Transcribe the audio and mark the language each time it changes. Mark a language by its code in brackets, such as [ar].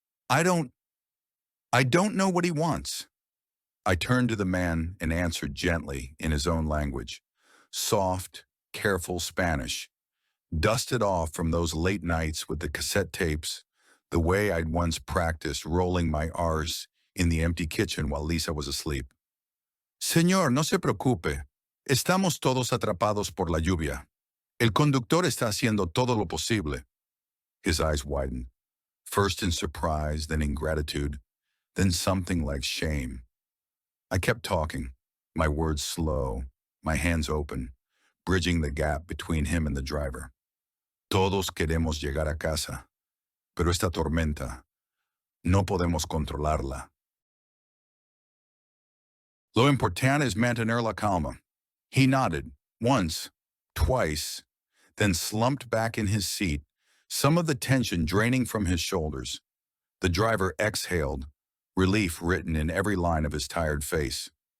[en] I don't, I don't know what he wants. I turned to the man and answered gently in his own language. Soft, careful Spanish, dusted off from those late nights with the cassette tapes, the way I'd once practiced rolling my R's in the empty kitchen while Lisa was asleep. [es] Señor, no se preocupe. Estamos todos atrapados por la lluvia. El conductor está haciendo todo lo posible. [en] His eyes widened, first in surprise, then in gratitude, then something like shame. I kept talking, my words slow, my hands open, bridging the gap between him and the driver. [es] Todos queremos llegar a casa, pero esta tormenta, no podemos controlarla. Lo importante es mantener la calma. [en] He nodded, once, twice, then slumped back in his seat, some of the tension draining from his shoulders. The driver exhaled, relief written in every line of his tired face.